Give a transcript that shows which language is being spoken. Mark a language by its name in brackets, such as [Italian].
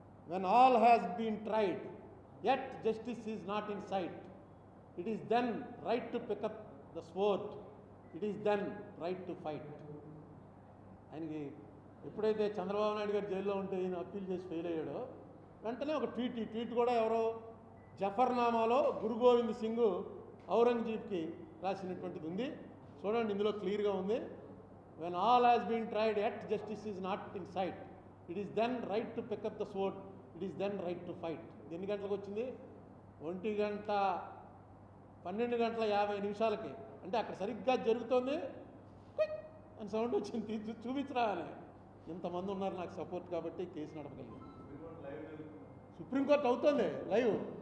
[English] When all has been tried, yet justice is not in sight, it is then right to pick up the sword, it is then right to fight. [Telugu] ఆయనకి ఎప్పుడైతే చంద్రబాబు నాయుడు గారు జైల్లో ఉంటే ఈయన appeal చేసి fail అయ్యాడో వెంటనే ఒక tweet. ఈ ట్వీట్ కూడా ఎవరో జఫర్నామాలో గురు గోవింద్ సింగ్ ఔరంగజీబ్కి రాసినటువంటిది ఉంది. చూడండి, ఇందులో క్లియర్గా ఉంది. [English] When all has been tried, yet justice is not in sight, it is then right to pick up the sword, it is then right to fight. [Telugu] ఎన్ని గంటలకు వచ్చింది? 1:12:50 అంటే అక్కడ సరిగ్గా జరుగుతోంది అని సౌండ్ వచ్చింది. చూపించరా అని. ఇంతమంది ఉన్నారు నాకు సపోర్ట్ కాబట్టి కేసు నడపగలిగింది. సుప్రీంకోర్టు అవుతుంది లైవ్.